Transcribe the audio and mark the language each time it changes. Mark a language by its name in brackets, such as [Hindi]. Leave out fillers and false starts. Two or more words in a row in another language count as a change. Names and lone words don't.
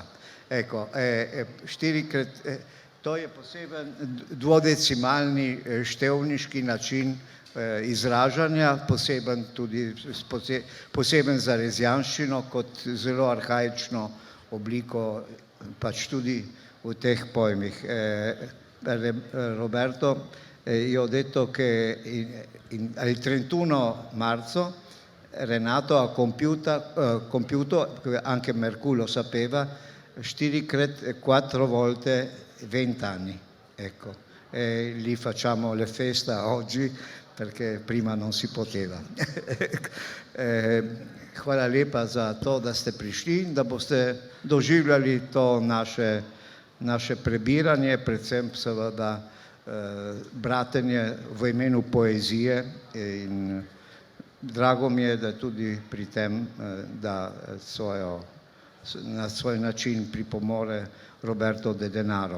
[Slovenian] Ecco, to je poseben dvodecimalni števniški način izražanja, poseben za rezijanščino kot zelo arhaično obliko, pač tudi v teh pojmih. [Italian] Roberto, io ho detto che il 31 marzo Renato ha compiuto, anche Mercù lo sapeva, 4 volte 20 anni. Ecco. Lì facciamo le feste oggi perché prima non si poteva. [Slovenian] Hvala lepa za to, da ste prišli in da boste doživljali to naše prebiranje, predvsem seveda bratenje v imenu poezije. In drago mi je, da tudi pri tem, da na svoj način pripomore Roberto De Denaro.